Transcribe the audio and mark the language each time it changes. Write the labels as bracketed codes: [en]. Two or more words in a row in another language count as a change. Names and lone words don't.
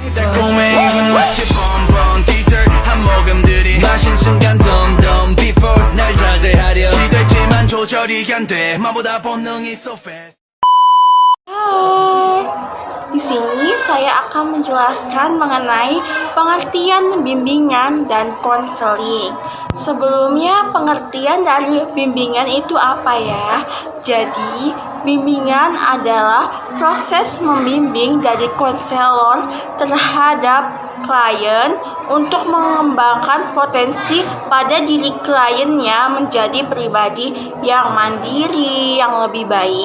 [ko] 달콤해 마치 [en] bonbon dessert [ko] 한 모금들이 마신 순간 덤덤 before 날 자제하려 시도했지만 조절이 안 돼 마보다 본능이 [en] so fast. [id] Hai, di sini saya akan menjelaskan mengenai pengertian bimbingan dan konseling. Sebelumnya, pengertian dari bimbingan itu apa ya? Jadi, bimbingan adalah proses membimbing dari konselor terhadap klien untuk mengembangkan potensi pada diri kliennya menjadi pribadi yang mandiri, yang lebih baik.